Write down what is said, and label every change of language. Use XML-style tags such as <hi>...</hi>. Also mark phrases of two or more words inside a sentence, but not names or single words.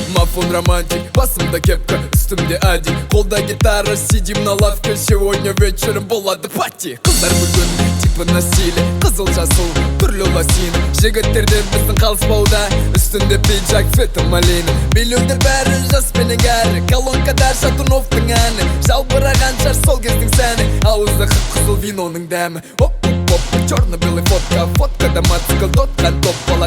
<kk>телефон романтик, басымда кепка, үстімде ади, қолда гитара,</kk> <ru>сидим на лавке. Сегодня вечером</ru> <kk>болады пати. Қыздар бүгін типі</kk> <ru>на стиле,</ru> <kk>қызыл жасыл түрлі лосин. Жігіттерден біздің қалыспауда, үстінде пиджак, феті малина. Билеудер бәрі жас пенен кәрі, колонкада Шатуновтың әні. Жалбыраған шаш сол кездің сәні, ауызда қып-қызыл виноның дәмі. Оп-оп-оп,</kk> <ru>черно-белый фотка,</ru> <kk>фоткада мотоцикл тотқан топ бала.</kk>